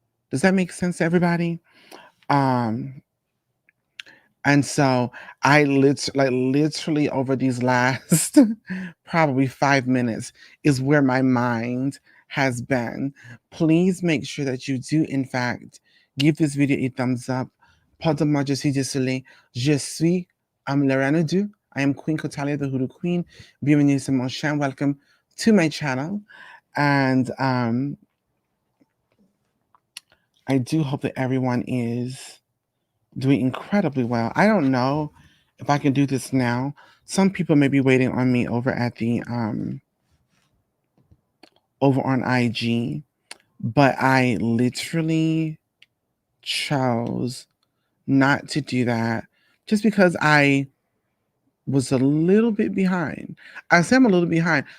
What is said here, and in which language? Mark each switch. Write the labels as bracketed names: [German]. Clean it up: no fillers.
[English] Does that make sense to everybody? Um, and so I literally over these last probably 5 minutes is where my mind has been. Please make sure that you do, in fact, give this video a thumbs up. [French] Pardon-moi, je suis désolée. Je suis Lorena Du. [English] I am Queen Kotalia, the Hoodoo Queen. [French] Bienvenue sur mon chaîne. [English] Welcome to my channel. And I do hope that everyone is doing incredibly well. I don't know if I can do this now. Some people may be waiting on me over at the over on IG, but I literally chose not to do that just because I was a little bit behind. I say I'm a little behind.